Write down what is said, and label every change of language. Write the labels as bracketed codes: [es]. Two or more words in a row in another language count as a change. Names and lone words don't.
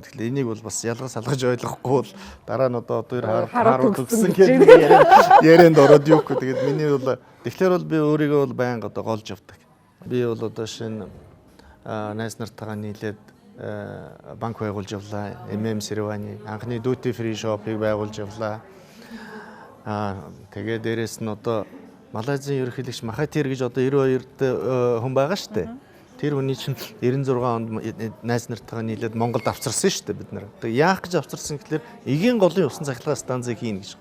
[mn] Тэгэхээр энийг бол бас ялгаж салгаж ойлгохгүй бол дараа нь одоо Харвард төгссөн гэдэг ярианд ороод юу гэх. Тэгээд миний бол тэгэхээр бол би өөрийгөө бол байнга одоо голж явдаг. Би бол одоо шинэ найз нартайгаа нийлээд банк байгуулж явлаа. Сэрвани анхны [en] duty free shop- [mn] ыг байгуулж явлаа. Тэгээ дээрэс нь одоо Малайзийн ерөнхийлөгч Махатир гэж одоо 92-д хүн байгаа шүү дээ. Тэр хүний чинь 96 онд найз нартайгаа нийлээд Монголд авчирсан шүү дээ бид нар. Тэг яах гэж авчирсан гэхэлэр эгийн голын усан цахилгаан станцыг хийнэ гэж.